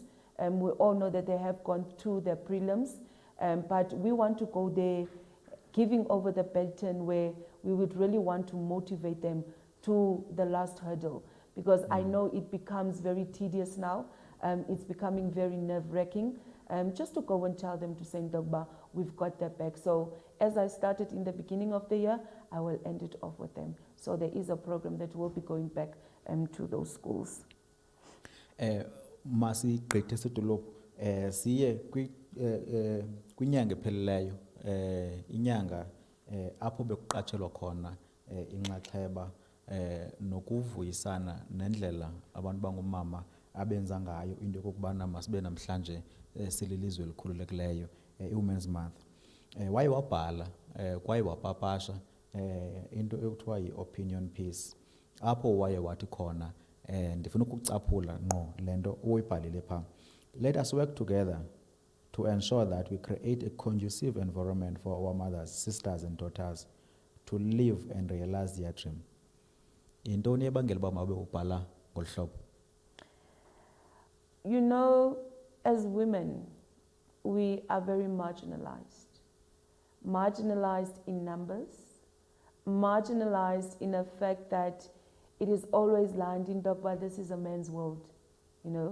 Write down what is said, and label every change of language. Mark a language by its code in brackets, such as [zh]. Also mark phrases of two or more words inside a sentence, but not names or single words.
[en] We all know that they have gone through their prelims, but we want to go there giving over the baton where we would really want to motivate them to the last hurdle, because I know it becomes very tedious now. It's becoming very nerve-wracking. Just to go and tell them to say, Dogba, we've got their back. So as I started in the beginning of the year, I will end it off with them. So there is a program that will be going back to those schools. [xh] Masi gqithisa idolophu siye kwinyanga epheleleyo inyanga apho bekuqatshelwa khona inxaxheba nokuvuyisana nendlela abantu bangomama abenza ngayo into yokubana masibe namhlanje sililizwe elikhululekileyo [en] i-Women's Month. [xh] Waye wabhala kwaye wapapasha into ekuthiwa [en] yi-opinion piece [xh] apho waye wathi khona ndifuna ukucaphula ngqo lento uyibhalile pha. [en] Let us work together to ensure that we create a conducive environment for our mothers, sisters and daughters to live and realize their dream. [xh] Yintoni ebangela uba mabe ubhala ngolu hlobo? [en] You know, as women, we are very marginalized. Marginalized in numbers, marginalized in the fact that it is always landing up, but this is a man's world, you know.